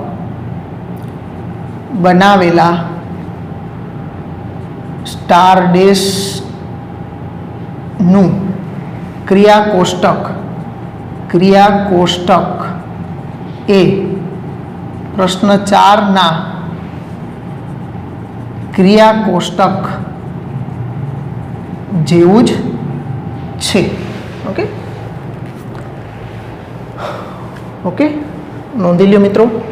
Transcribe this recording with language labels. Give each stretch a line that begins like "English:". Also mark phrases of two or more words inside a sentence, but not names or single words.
Gujarati: બનાવેલા સ્ટાર ડૅશ નુ ક્રિયા કોષ્ટક એ પ્રશ્ન 4 ના ક્રિયા કોષ્ટક જેવું જ છે.
English: okay okay,
Gujarati: નોંધી લ્યો મિત્રો.